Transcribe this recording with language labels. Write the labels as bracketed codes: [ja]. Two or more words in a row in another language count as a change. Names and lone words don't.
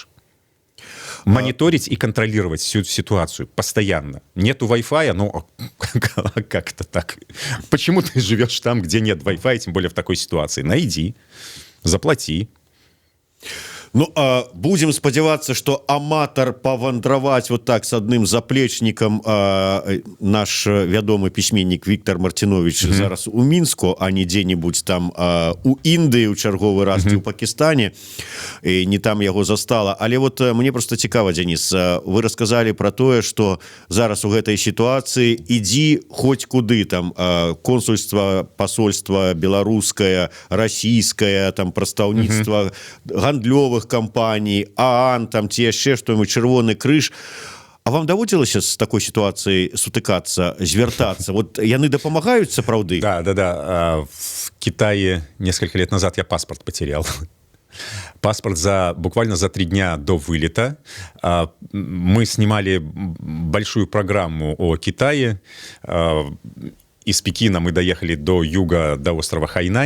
[ru] Мониторить и контролировать всю ситуацию постоянно. Нету Wi-Fi, ну как это так? Почему ты живешь там, где нет Wi-Fi, тем более в такой ситуации? Найди, заплати. [be] Ну, будем спадзявацца, что аматар павандраваць [ru] вот так [be] с адным заплечнікам наш вядомы пісьменнік Віктор Мартинович зараз у Мінску, а не дзе-нибудь там у Індыі ў чарговы раз, ці ў Пакістане, і не там яго застала. Але вот мне просто цікава, Денис, вы расказалі про тое, что зараз у гэтай сітуацыі ідзі хоць куды, там консульства, посольства беларускае, расійскае, там прадстаўніцтва гандлёвых компаний, ААН, там ці яшчэ што-нибудь, Чырвоны крыж. А вам даводзілася з такой сітуацыяй сутыкацца, звяртацца? Вот яны дапамагаюць сапраўды? [ru] Да. В Китае несколько лет назад я паспорт потерял. Паспорт буквально за 3 дня до вылета. Мы снимали большую программу о Китае. Из Пекина мы доехали до юга, до острова Хайнань.